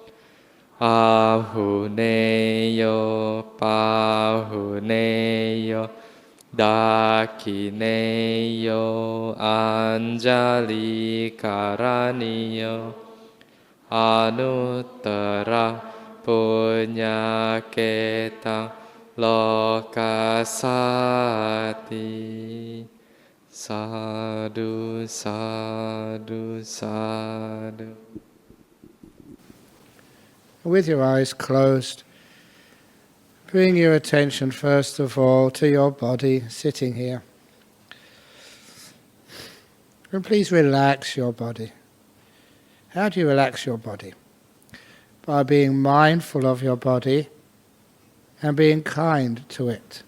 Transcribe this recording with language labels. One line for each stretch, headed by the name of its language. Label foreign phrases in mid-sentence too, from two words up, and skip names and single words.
Pali: Ahuneyo pahuneyo dakineyo anjali karaniyo anuttara punyaketa lokasati. Sadhu, sadhu, sadhu.
English: With your eyes closed, bring your attention first of all to your body sitting here. And please relax your body. How do you relax your body? By being mindful of your body and being kind to it.